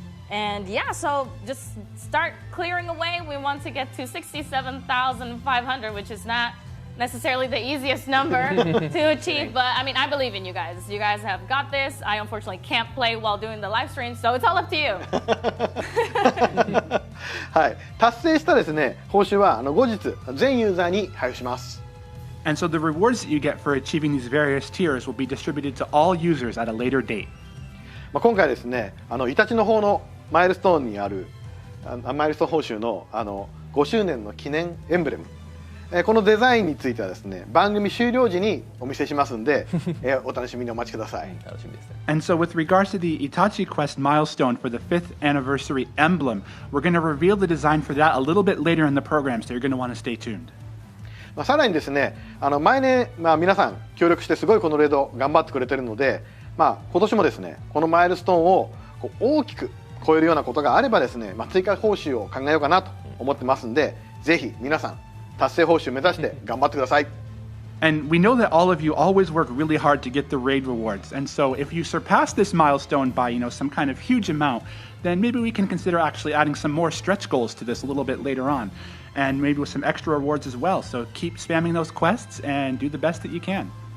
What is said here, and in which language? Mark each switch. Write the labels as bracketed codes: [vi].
[en] And yeah, so just start clearing away. We want to get to 67,500, which is not necessarily the easiest number to achieve. But I mean, I believe in you guys. You guys have got this. I unfortunately can't play while doing the live stream, so it's all up to you. [ja] はい、達成したですね、報酬は後日全ユーザーに配布します。 [en] And so the rewards that you get for achieving these various tiers will be distributed to all users at a later date. [ja] 今回ですね、イタチの方のマイルストーンにあるマイルストーン報酬の5周年の記念エンブレム、このデザインについてはですね、番組終了時にお見せしますんで、お楽しみにお待ちください。楽しみですね。 [en] And so with regards to the Itachi Quest milestone for the 5th anniversary emblem, we're going to reveal the design for that a little bit later in the program, so you're going to want to stay tuned. [ja] さらにですね、毎年、皆さん協力してすごいこのレード頑張ってくれてるので、今年もですね、このマイルストーンを大きく超えるようなことがあればですね、追加報酬を考えようかなと思ってますんで、ぜひ皆さん達成報酬目指して頑張ってください。 [en] And we know that all of you always work really hard to get the raid rewards. And so if you surpass this milestone by, some kind of huge amount, then maybe we can consider actually adding some more stretch goals to this a little bit later on. And maybe with some extra rewards as well. So keep spamming those quests and do the best that you can.